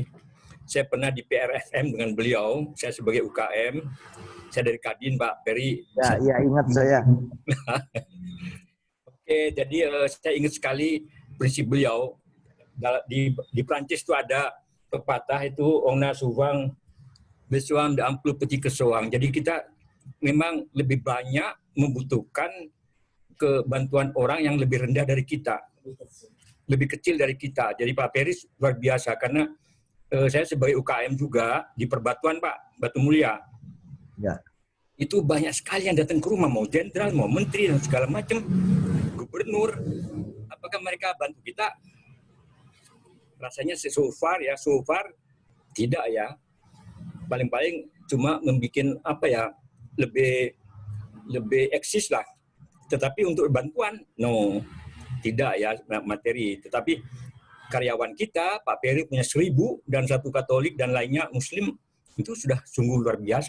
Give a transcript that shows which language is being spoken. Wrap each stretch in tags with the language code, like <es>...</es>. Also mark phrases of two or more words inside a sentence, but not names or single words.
<id>Saya pernah di PRFM dengan beliau, saya sebagai UKM, saya dari Kadin Pak Peri. Ya, ingat saya. Oke, jadi saya ingat sekali prinsip beliau. Di Prancis itu ada pepatah itu,</id> <fr>on a souvent besoin d'un plus petit que soang.</fr> <id>Jadi kita memang lebih banyak membutuhkan kebantuan orang yang lebih rendah dari kita, lebih kecil dari kita. Jadi Pak Peri luar biasa, karena saya sebagai UKM juga di Perbatuan Pak, Batu Mulia. Ya. Itu banyak sekali yang datang ke rumah, mau jenderal, mau menteri, dan segala macam, gubernur. Apakah mereka bantu kita? Rasanya</id> <en>so far</en> <id>tidak ya. Paling-paling cuma membuat lebih eksis lah. Tetapi untuk bantuan, no, tidak ya materi. Tetapi karyawan kita, Pak Peri punya 1000 dan 1 Katolik dan lainnya Muslim, itu sudah sungguh luar biasa.</id>